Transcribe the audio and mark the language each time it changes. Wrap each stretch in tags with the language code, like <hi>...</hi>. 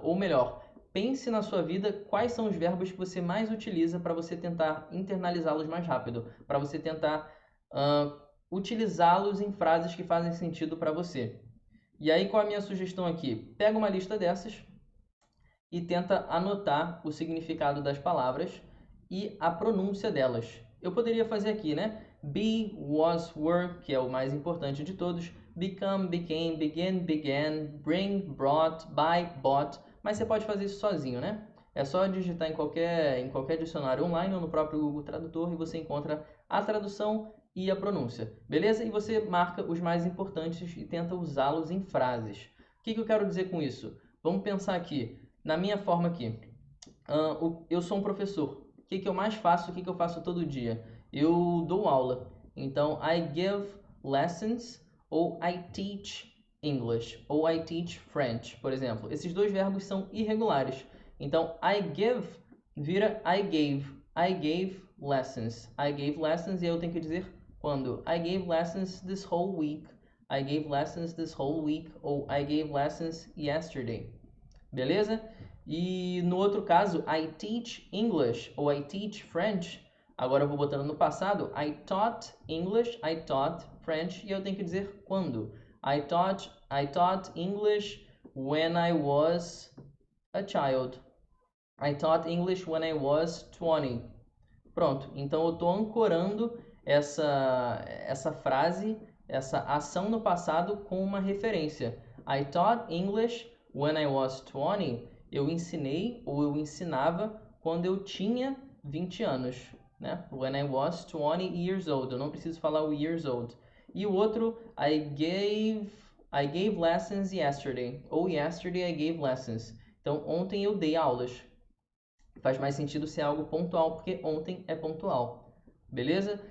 <pt>Ou melhor, pense na sua vida quais são os verbos que você mais utiliza para você tentar internalizá-los mais rápido, para você tentar utilizá-los em frases que fazem sentido para você. E aí, qual a minha sugestão aqui? Pega uma lista dessas e tenta anotar o significado das palavras e a pronúncia delas. Eu poderia fazer aqui, né? Be, was, were, que é o mais importante de todos.</pt> <en>Become, became, begin, began, bring, brought, buy, bought.</en> <pt>Mas você pode fazer isso sozinho, né? É só digitar em qualquer dicionário online ou no próprio Google Tradutor e você encontra a tradução e a pronúncia, beleza? E você marca os mais importantes e tenta usá-los em frases. O que eu quero dizer com isso? Vamos pensar aqui, na minha forma aqui. Eu sou um professor. O que eu mais faço? O que eu faço todo dia? Eu dou aula. Então,</pt> <en>I give lessons ou I teach English ou I teach French,</en> <pt>por exemplo. Esses dois verbos são irregulares. Então,</pt> <en>I give</en> <pt>vira</pt> <en>I gave. I gave lessons. I gave lessons</en> <pt>e eu tenho que dizer quando.</pt> <en>I gave lessons this whole week. I gave lessons this whole week ou I gave lessons yesterday. Beleza?</en> <pt>E no outro caso,</pt> <en>I teach English ou I teach French.</en> <pt>Agora eu vou botando no passado.</pt> <en>I taught English, I taught French.</en> <pt>E eu tenho que dizer quando.</pt> <en>I taught English when I was a child. I taught English when I was 20.</en> <pt>Pronto. Então eu estou ancorando essa frase, essa ação no passado com uma referência.</pt> <en>I taught English when I was 20.</en> <pt>Eu ensinei ou eu ensinava quando eu tinha 20 anos, né?</pt> <en>When I was 20 years old.</en> <pt>Eu não preciso falar o</pt> <en>years old.</en> <pt>E o outro,</pt> <en>I gave lessons yesterday. Ou yesterday I gave lessons.</en> <pt>Então, ontem eu dei aulas. Faz mais sentido ser algo pontual, porque ontem é pontual. Beleza?</pt>